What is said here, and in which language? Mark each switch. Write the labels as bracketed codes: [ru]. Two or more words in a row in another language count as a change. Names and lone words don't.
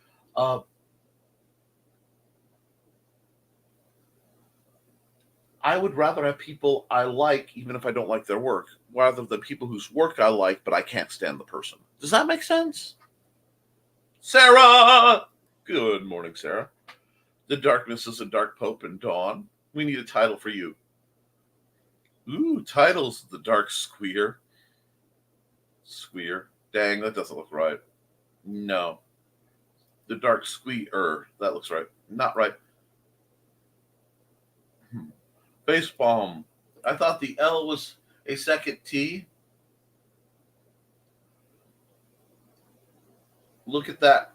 [en] I would rather have people I like, even if I don't like their work, rather than people whose work I like, but I can't stand the person. Does that make sense? Sarah! Good morning, Sarah. The darkness is a dark pope and dawn. We need a title for you. Ooh, titles, The Dark Squeer. Squeer. Dang, that doesn't look right. No. The Dark Squeer. That looks right. Not right. Face bomb. I thought the L was a second T. Look at that.